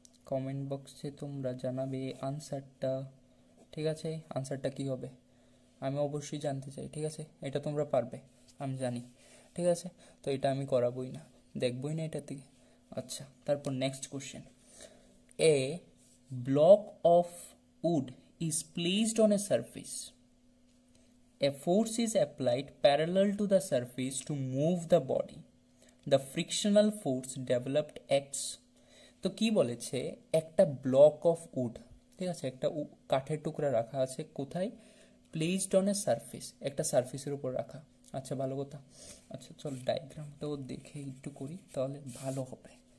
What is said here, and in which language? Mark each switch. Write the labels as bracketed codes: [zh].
[bn] Comment বক্সে তোমরা জানাবে আনসারটা। ঠিক আছে, আনসারটা কি হবে আমি অবশ্যই জানতে চাই। ঠিক আছে, এটা তোমরা পারবে আমি জানি। ঠিক আছে, তো এটা আমি করাবোই না, দেখবই না এটার দিকে। আচ্ছা, তারপর next question. [en] A block of wood is placed on a surface, a force is applied parallel to the surface to move the body. The frictional force developed acts. [bn] তো কি বলেছে, একটা ব্লক অফ উড, ঠিক আছে, একটা কাঠের টুকরা রাখা আছে কোথায়, প্লেসড অন এ সারফেস, একটা সারফেসের উপর রাখা। আচ্ছা, ভালো কথা। আচ্ছা চল ডায়াগ্রামটাও দেখে একটু করি তাহলে ভালো হবে।